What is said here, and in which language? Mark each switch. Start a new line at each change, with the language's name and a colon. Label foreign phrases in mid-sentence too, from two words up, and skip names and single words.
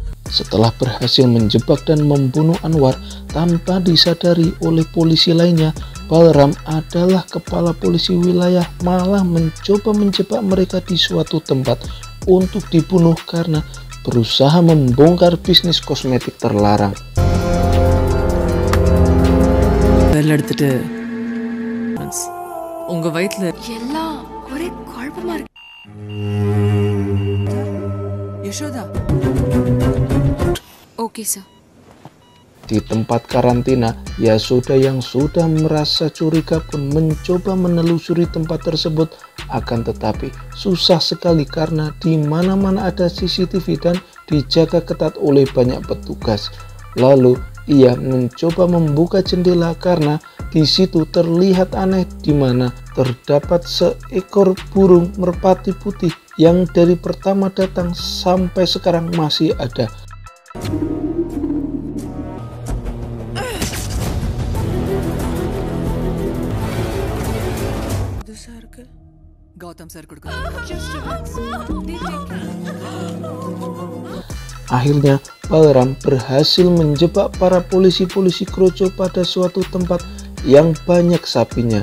Indonesian: Setelah berhasil menjebak dan membunuh Anwar tanpa disadari oleh polisi lainnya, Balram adalah kepala polisi wilayah malah mencoba menjebak mereka di suatu tempat untuk dibunuh karena berusaha membongkar bisnis kosmetik terlarang.
Tamil: உங்க வயித்துல எல்லாம் ஒரே குழப்பமா இருக்கு. யசோதா
English: okay sir.
Indonesian: Di tempat karantina, Yasoda yang sudah merasa curiga pun mencoba menelusuri tempat tersebut, akan tetapi susah sekali karena di mana-mana ada CCTV dan dijaga ketat oleh banyak petugas. Lalu ia mencoba membuka jendela karena di situ terlihat aneh di mana terdapat seekor burung merpati putih yang dari pertama datang sampai sekarang masih ada.
Tamil: கௌதம் சார் கொடுக்க.
Indonesian: Akhirnya Balram berhasil menjebak para polisi-polisi kroco pada suatu tempat yang banyak sapinya.